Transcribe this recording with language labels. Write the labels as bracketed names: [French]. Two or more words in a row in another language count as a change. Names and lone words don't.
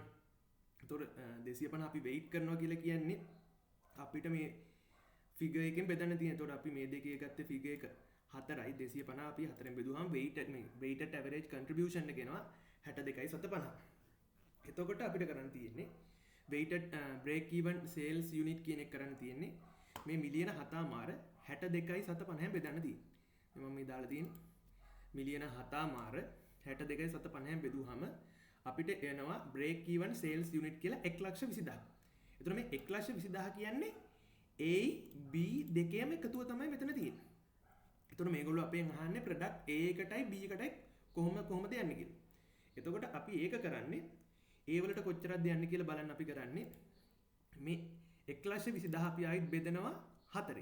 [Sinhala] එතකොට 250 අපි වෙයිට් කරනවා කියලා කියන්නේ අපිට මේ ෆිගර් එකෙන් බෙදන්න තියෙන. එතකොට අපි මේ දෙකේ ගත්ත ෆිගර් එක 4යි 250 අපි 4ෙන් බෙදුවාම [English] weighted average contribution [Sinhala] එක එනවා 62.750. එතකොට අපිට කරන්න තියෙන්නේ [English] weighted break even sales unit [Sinhala] කියන එක කරන්න තියෙන්නේ මේ මිලියන 7.5 62.750ෙන් බෙදන්න තියෙන්නේ. මම මේ දාලා තියෙන්නේ මිලියන 7.5 62.750ෙන් බෙදුවාම අපිට එනවා [English] break even sales unit [Sinhala] කියලා 1,20,000. එතකොට මේ 1,20,000 කියන්නේ A B දෙකේම එකතුව තමයි මෙතන තියෙන්නේ. එතකොට මේගොල්ලෝ අපෙන් අහන්නේ ප්‍රොඩක්ට් A එකටයි B එකටයි කොහොමද යන්නේ කියලා. එතකොට අපි ඒක කරන්නේ A වලට කොච්චරක්ද යන්නේ කියලා බලන්න අපි කරන්නේ මේ 1,20,000 අපි ආයිත් බෙදනවා 4ෙන්.